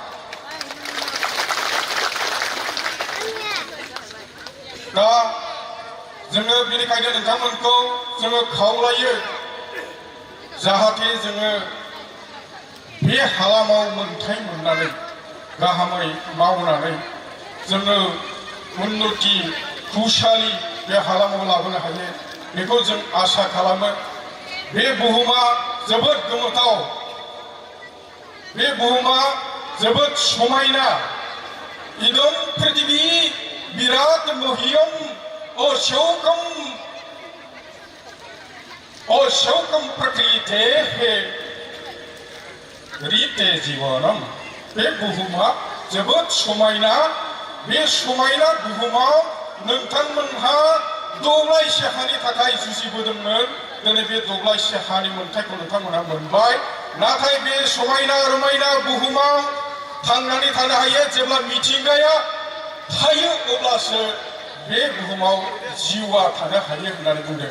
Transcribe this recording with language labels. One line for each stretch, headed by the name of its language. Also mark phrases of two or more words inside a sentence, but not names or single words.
Bodo: दा जोङो बेनिखायनो नोंथांमोनखौ जोङो खावलायो, जाहाथे जोङो बे हालामाव मोन्थाइ मोननानै गाहामै मावनानै जोङो उन्नति खुशालि बे हालामाव लाबोनो हायो, बेखौ जों आसा खालामो। बे बुहुमा जोबोद गोमोथाव, बे बुहुमा जोबोद समायना।
Sanskrit: इदं पृथिवी विराट मह्यम अशोकम प्रकृते रीते जीवनम।
Bodo: बे बुहुमा जोबोद समायना। बे समायना बुहुमाव नोंथांमोनहा दब्लायसे हानि थाखाय जुजिबोदोंमोन। दिनै बे दब्लायसे हानि मोन्थाइखौ नोंथांमोनहा मोनबाय। नाथाय बे समायना रमायना बुहुमाव थांनानै थानो हायो जेब्ला मिथिंगाया थायो, अब्लासो बे बुहुमाव जिउआ थानो हायो होननानै बुंदों।